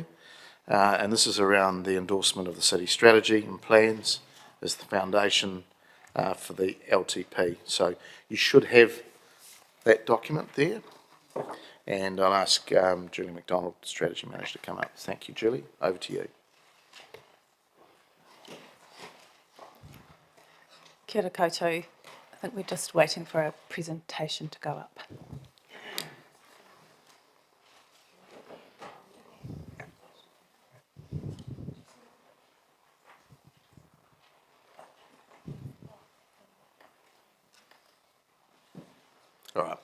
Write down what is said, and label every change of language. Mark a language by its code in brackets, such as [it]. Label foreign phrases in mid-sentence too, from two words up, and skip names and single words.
[en] And this is around the endorsement of the city strategy and plans as the foundation for the LTP. So you should have that document there. And I'll ask Julie McDonald, Strategy Manager, to come up. Thank you, Julie. Over to you. [mi] Kia ora koutou. [en] I think we're just waiting for a presentation to go up. All right.